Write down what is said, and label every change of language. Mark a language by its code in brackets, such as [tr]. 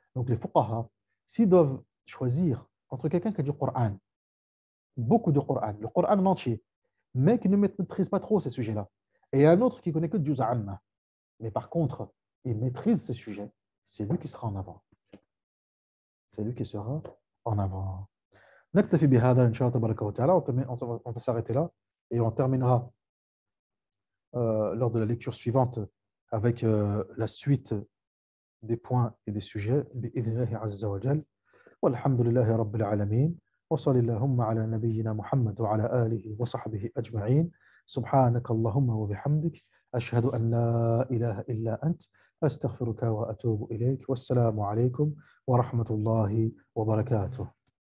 [fr] Donc, les fuqaha, s'ils doivent choisir entre quelqu'un qui a du Coran, beaucoup de Coran, le Coran en entier, mais qui ne maîtrise pas trop ces sujets-là, et un autre qui connaît que Juz Amma, mais par contre, il maîtrise ces sujets, c'est lui qui sera en avant. C'est lui qui sera en avant. [ar] نكتفي بهذا إن شاء الله تبارك وتعالى. [fr] On va s'arrêter là et on terminera lors de la lecture suivante avec la suite des points et des sujets [ar] بإذن الله عز وجل. والحمد لله رب العالمين وصل اللهم على نبينا محمد وعلى آله وصحبه أجمعين. سبحانك اللهم وبحمدك أشهد أن لا إله إلا أنت أستغفرك وأتوب إليك والسلام عليكم ورحمة الله وبركاته.